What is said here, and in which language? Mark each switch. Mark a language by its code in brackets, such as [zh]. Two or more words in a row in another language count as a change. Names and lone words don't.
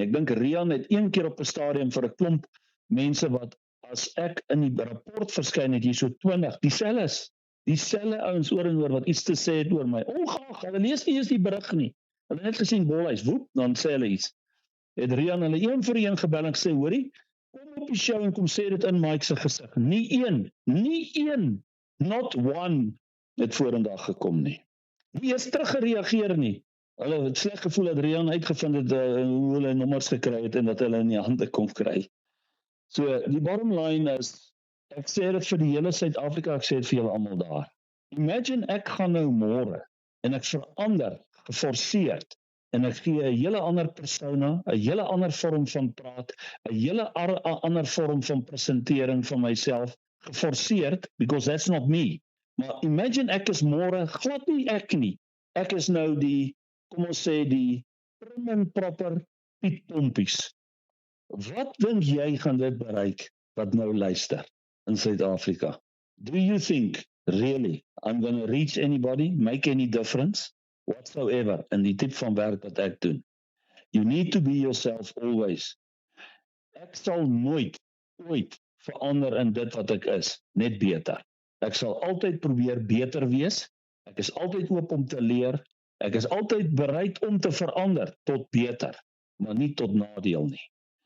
[af] Ek dink Rian het een keer op 'n stadium vir 'n klomp mense wat, as ek in die rapport verskyn het, hier so 20, dieselfde ouens oor en oor wat iets te sê het oor my. Ongeag, hulle lees nie eens die berig nie. Hulle het net gesien Bolhuis, woep, dan sê hulle iets. Het Rian hulle een vir een gebel en gesê, hoorie, kom op die show en kom sê dit in Mike se gesig. Nie een, [en] not one, [af] het vorendag gekom nie. Nie eens teruggereageer nie. Hulle het sleg gevoel dat Rian uitgevind het hoe hulle nommers gekry het en dat hulle in die hande kom kry. So, die [en] bottom line [af] is, ek sê dit vir die hele Suid-Afrika, ek sê dit vir julle almal daar. Imagine ek gaan nou môre en ek verander, geforseerd, en ek gee 'n hele ander persona, 'n hele ander vorm van praat, 'n hele ander vorm van presentering van myself, geforseerd, [en] because that's not me. [af] Maar imagine ek is môre, glad nie ek nie. Ek is nou die, kom ons sê die prim en proper Piet Pompies. Wat dink jy gaan dit bereik wat nou luister in Suid-Afrika? [en] Do you think really I'm going to reach anybody, make any difference whatsoever [af] in die tipe van werk wat ek doen? [en] You need to be yourself always. [af] Ek sal nooit, ooit verander in dit wat ek is, net beter. Ek sal altyd probeer beter wees. Ek is altyd oop om te leer. Ek is altyd bereid om te verander tot beter, maar nie tot nadeel nie.